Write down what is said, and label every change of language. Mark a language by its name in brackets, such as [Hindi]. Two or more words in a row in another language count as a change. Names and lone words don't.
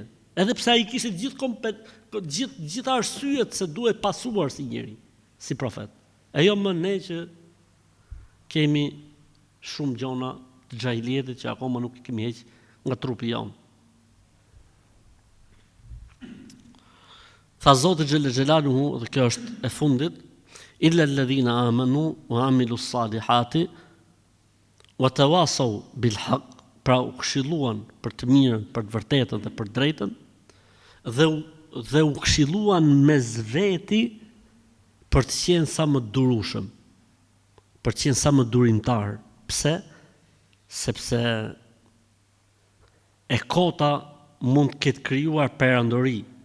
[Albanian] Edhe pse ai kishte gjithë arsyet se duhet pasuar si njeri, si profet. E jo më ne që kemi shumë gjona të xhahilietit që akoma nuk i kemi heq nga trupi jon. Tha Zoti [Arabic] جل جلاله, [Albanian] dhe kjo është e fundit, [Arabic] إلا الذين آمنوا وعملوا الصالحات وتواصوا بالحق, [Albanian] pra u këshilluan për të mirën, për të vërtetën dhe për drejtën, dhe u këshilluan mes veti për të qenë sa më durueshëm, për të qenë sa më durimtar. Pse? Sepse e kota mund të ketë krijuar perandori.